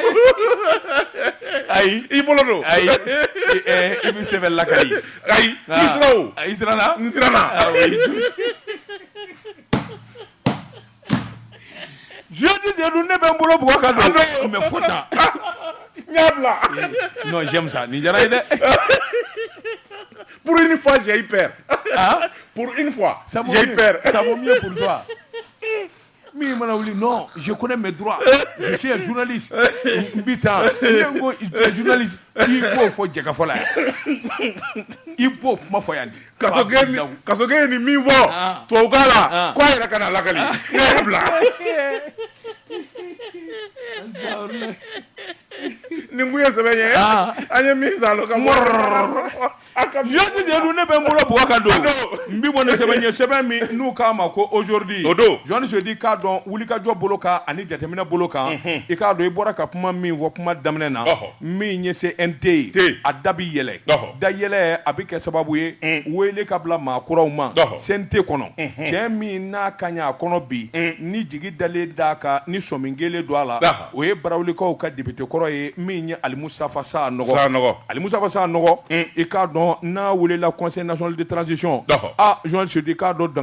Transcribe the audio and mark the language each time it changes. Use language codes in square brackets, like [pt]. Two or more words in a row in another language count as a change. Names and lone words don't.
[bm] ayi i bolo don ayi i bɛ sɛbɛn lakali ayi i sira o i siranna n siranna Jeudi Zedou ne bɛ n bolo bugɔ ka don [fr] mais faut [bm] ta n y'a bila [fr] non j'aime ça [bm] nin diyara ye dɛ [fr] pour une fois j'ai eu peur pour une fois j'ai eu peur ça vaut mieux pour toi [bm] mi mana wuli [fr] non je connais mes droits je suis un journaliste [bm] n bi tan ne ko journaliste i b'o fɔ jɛkafɔ la yan i b'o kuma fɔ yan Kasoge ye nin min fɔ tubabukan la k'a yɛrɛ ka na lakali ne y'a bila nin kun ye sɛbɛn ye an ye min san ka Jeudi Zedou ne bɛ n bolo bugɔ ka don n bi bɔ ni sɛbɛn ye sɛbɛn min n'u k'a ma ko aujourd'hui Jean [fr] se dit [bm] k'a dɔn wulikajɔ bolo kan ani jateminɛ bolo kan i k'a dɔn i bɔra ka kuma min fɔ kuma daminɛ na min ye CNT ye a da bi yɛlɛ da yɛlɛ a bɛ kɛ sababu ye wele ka bila maa kuraw ma CNT kɔnɔ cɛ min n'a ka ɲɛ a kɔnɔ bi ni jigi dalen d'a kan ni sɔmin kelen don a la o ye barawulikaw ka député kɔrɔ ye min ye Ali Mustafa Sanɔgɔ Ali Mustafa Sanɔgɔ i k'a dɔn n'a welela Conseil national de transition Jean [fr] se dit [bm] k'a dɔn